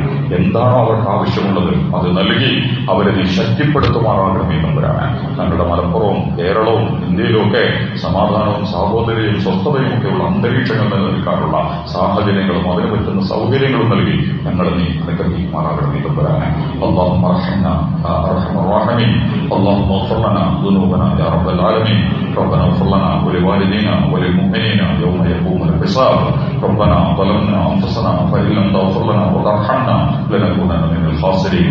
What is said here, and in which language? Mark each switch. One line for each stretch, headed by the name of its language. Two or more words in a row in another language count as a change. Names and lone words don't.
Malayalam: എന്താണോ അവർക്ക് ആവശ്യമുള്ളത് അത് നൽകി അവരെ നീ ശക്തിപ്പെടുത്തുമാറാകണമേ തമ്പുരാനെ. ഞങ്ങളുടെ മലപ്പുറവും കേരളവും ഇന്ത്യയിലുമൊക്കെ സമാധാനവും സാഹോദര്യവും സ്വസ്ഥതയും ഒക്കെയുള്ള അന്തരീക്ഷങ്ങൾ നിലനിൽക്കാനുള്ള സാഹചര്യങ്ങളും അതിന് പറ്റുന്ന സൗകര്യങ്ങളും നൽകി ഞങ്ങളെ നീ അനുഗ്രഹിക്കുമാറാകണമേ തമ്പുരാനെ.
Arabic: اللهم ارحمنا ارحم الراحمين. اللهم اغفر لنا ذنوبنا يا رب العالمين. ربنا اغفر لنا ولوالدينا وللمؤمنين يوم يقوم الحساب. ربنا ظلمنا انفسنا فان لم تغفر لنا وترحمنا لنكونن من الخاسرين.